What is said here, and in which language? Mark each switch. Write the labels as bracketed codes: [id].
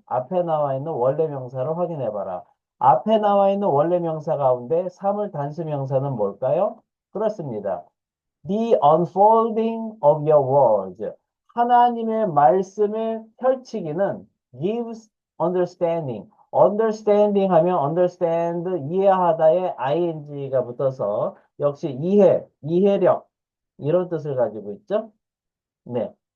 [ko] 앞에 나와 있는 원래 명사를 확인해 봐라. 앞에 나와 있는 원래 명사 가운데 사물 단수 명사는 뭘까요? 그렇습니다. [en] The unfolding of your words. [ko] 하나님의 말씀의 펼치기는 [en] gives understanding. [ko] understanding 하면 understand, 이해하다에 ing가 붙어서 역시 이해력, 이런 뜻을 가지고 있죠. 네.